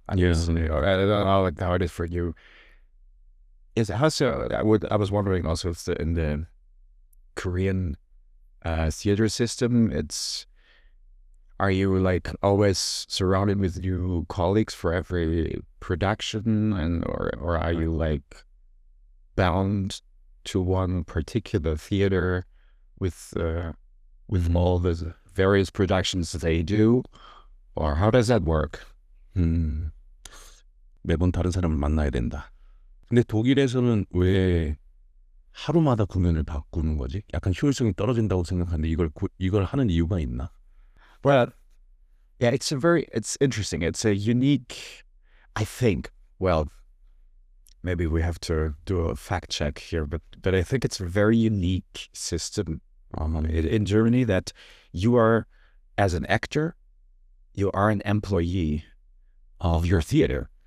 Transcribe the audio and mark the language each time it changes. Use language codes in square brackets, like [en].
[en] I don't know how it is for you. I was wondering also if in the Korean theater system, are you like always surrounded with new colleagues for every production, or are you like bound to one particular theater with all the various productions that they do, or how does that work? [ko] 매번 다른 사람을 만나야 된다. 근데 독일에서는 왜 하루마다 공연을 바꾸는 거지? 약간 효율성이 떨어진다고 생각하는데 이걸 하는 이유가 있나? [en] Well, yeah, it's interesting. It's a unique, I think. Well, maybe we have to do a fact check here, but I think it's a very unique system in Germany that you are, as an actor, you are an employee of your theater.